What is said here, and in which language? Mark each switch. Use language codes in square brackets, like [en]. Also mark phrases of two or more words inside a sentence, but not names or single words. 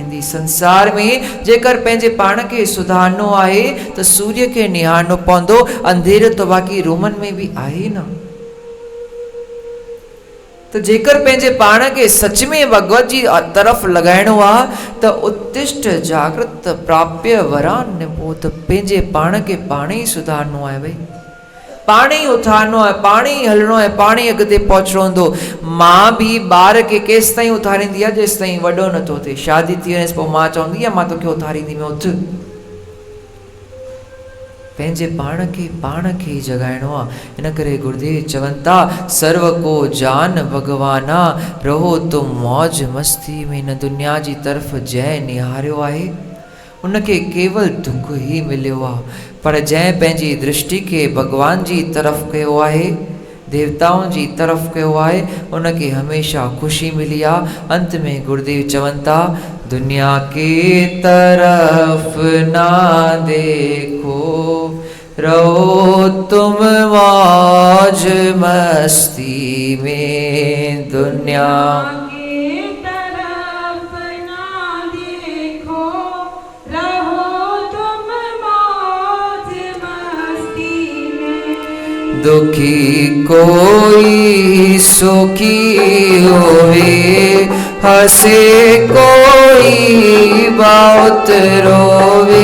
[sd] संसार में जेकर पंहिंजे पाण खे सुधारणो आहे त सूर्य खे निहारणो पवंदो, अंधेरो त बाक़ी रूमनि में बि आहे न। तो जेकर पंहिंजे पाण खे सच में भगवत जी तरफ़ लॻाइणो आहे त [sa] उत्तिष्ठ जागृत प्राप्य वरान निबोध, [sd] पंहिंजे पाण खे पाण ई सुधारणो आहे भई, पाण ई उथारणो आहे, पाण ई हलणो आहे, पाण ई अॻिते पहुचणो हूंदो। मां बि ॿार खे केसि ताईं उथारींदी आहे जेसि ताईं वॾो नथो थिए, शादी थी वञेसि पोइ मां चवंदी आहे मां तोखे उथारींदीमांइ, उथ। पंहिंजे पाण खे ई जगाइणो आहे। इन करे गुरुदेव चवनि था [hi] सर्व को जान भगवाना, रहो तुम मौज मस्ती में। [sd] हिन दुनिया जी तरफ़ जंहिं निहारियो आहे उनखे केवल दुख ही मिलियो आहे, पर जंहिं पंहिंजी दृष्टि खे भगवान जी तरफ़ कयो आहे, देवताउनि जी तरफ़ कयो आहे, उनखे हमेशह ख़ुशी मिली आहे। अंत में गुरुदेव चवनि था [hi] दुनिया के तरफ ना देखो, रहो तुम मौज मस्ती में। दुनिया दुखी कोई सुखी होवे, हंसे कोई बहुत रोवे।